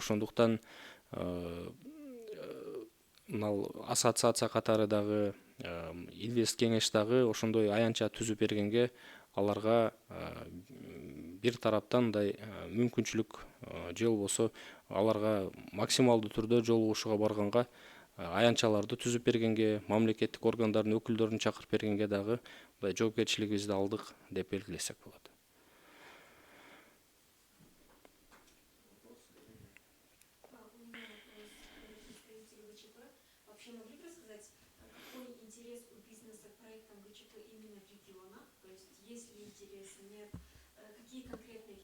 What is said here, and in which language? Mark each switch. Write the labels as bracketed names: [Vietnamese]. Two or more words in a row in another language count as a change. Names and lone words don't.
[Kyrgyz] Ошондуктан мына ассоциация катары дагы, инвест кеңеш дагы ошондой аянтча түзүп бергенге аларга бир тараптан мындай мүмкүнчүлүк же болбосо аларга максималдуу түрдө жолугушууга барганга аянтчаларды түзүп бергенге, мамлекеттик органдардын өкүлдөрүн чакырып бергенге дагы мындай жоопкерчилигибизди алдык деп белгилесек болот. [Russian] Вообще могли бы рассказать, какой интерес у бизнеса к проектам ГЧП именно в регионах? То есть есть ли интерес, нет?